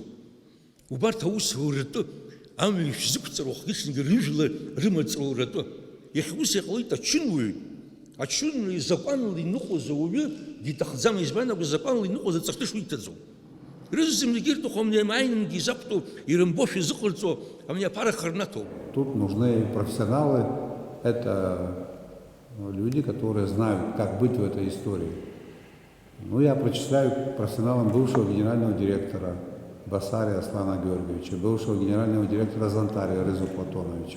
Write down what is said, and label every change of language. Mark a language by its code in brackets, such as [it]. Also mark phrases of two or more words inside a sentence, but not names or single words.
[ab] Убарҭ аусуратәы амҩа ишәзықәҵыр, уахгьы-ҽынгьы рыжәла рымаҵуратәы. Иахьа ус иҟалеит ачынуаҩ. Ачынуаҩ закәанла иныҟәоз ауаҩы диҭахӡам, избан акәу, закәанла иныҟәоз аҵарҭыш уиҭаӡом. Рызымзагьы ирҭаху амааингьы изақәтәоу, ирымбошәа изыҟарҵо, амиаԥарақәа рнаҭоуп. [ru] Тут нужны профессионалы, это люди, которые знают, как быть в этой истории. Я причисляю к профессионалам бывшего генерального директора Басария Аслана Георгиевича, бывшего генерального директора Зонтария Рызу Платоновича.